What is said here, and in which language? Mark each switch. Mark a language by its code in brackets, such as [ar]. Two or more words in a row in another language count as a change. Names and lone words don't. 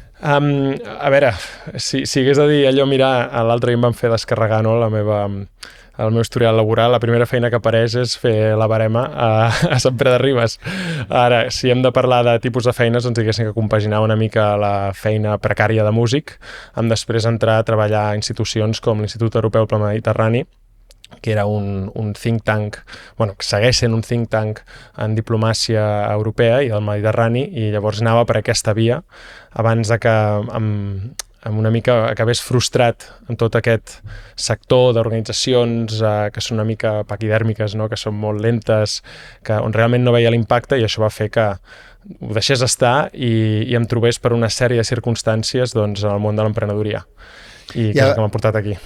[ca] A veure, si hagués de dir allò, mirar, l'altre dia em van fer descarregar, no, el meu historial laboral, la primera feina que apareix és fer la barema a Sant Pere de Ribes. Ara, si hem de parlar de tipus de feines, doncs diguéssim que compaginar una mica la feina precària de músic, amb després entrar a treballar a institucions com l'Institut Europeu pel Mediterrani, que era un [en] think tank, [ca] que segueix sent un [en] think tank [ca] en diplomàcia europea i del Mediterrani, i llavors anava per aquesta via abans de que amb una mica acabés frustrat en tot aquest sector d'organitzacions que són una mica paquidèrmiques, no? Que són molt lentes, on realment no veia l'impacte, i això va fer que ho deixés estar i em trobés per una sèrie de circumstàncies en el món de l'emprenedoria, i que és el que m'ha portat aquí.